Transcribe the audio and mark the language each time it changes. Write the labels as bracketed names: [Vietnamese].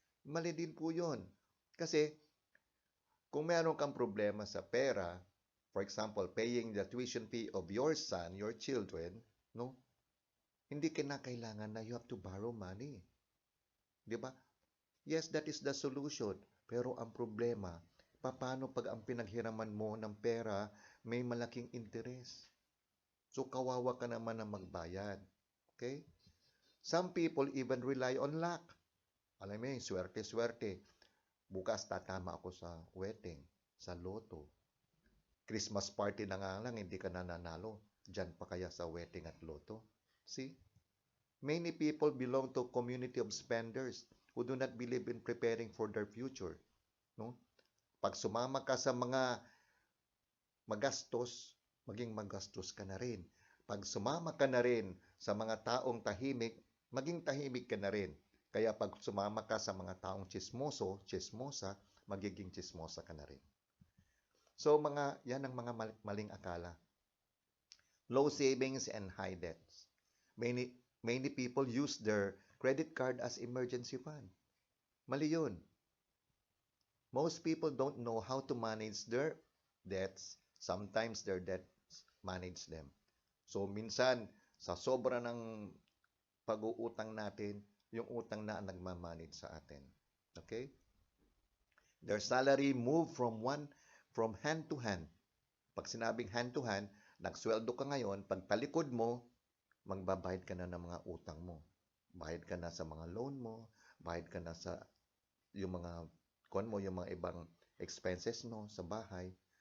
[Filipino] Mali din po yun. Kasi, kung meron kang problema sa pera, [English] for example, paying the tuition fee of your son, your children, [Filipino] no? Hindi kinakailangan na [English] you have to borrow money. [Filipino] Di ba? [English] Yes, that is the solution. [Filipino] Pero ang problema, paano pag ang pinaghiraman mo ng pera, may malaking interest? So, kawawa ka naman na magbayad. Okay? [English] Some people even rely on luck. [Filipino] Alam mo yung swerte-swerte. Bukas tatama ako sa wedding, sa loto. Christmas party na nga lang, hindi ka nananalo. Diyan pa kaya sa wedding at loto? See? [English] Many people belong to community of spenders who do not believe in preparing for their future. [Filipino] No? Pag sumama ka sa mga magastos, maging magastos ka na rin. Pag sumama ka na rin sa mga taong tahimik, maging tahimik ka na rin. Kaya pag sumama ka sa mga taong chismoso, chismosa, magiging chismosa ka na rin. So, yan ang mga maling akala. [English] Low savings and high debts. Many people use their credit card as emergency fund. [Filipino] Mali yun. [English] Most people don't know how to manage their debts. Sometimes their debts manage them. [Filipino] So, minsan, sa sobra ng pag-uutang natin, yung utang na ang nagmamanage sa atin. Okay? [English] Their salary move from hand to hand. [Filipino] Pag sinabing hand to hand, nagsweldo ka ngayon, pag talikod mo, magbabayad ka na ng mga utang mo. Bayad ka na sa mga loan mo, bayad ka na sa yung mga kuan mo, yung mga ibang expenses mo sa bahay.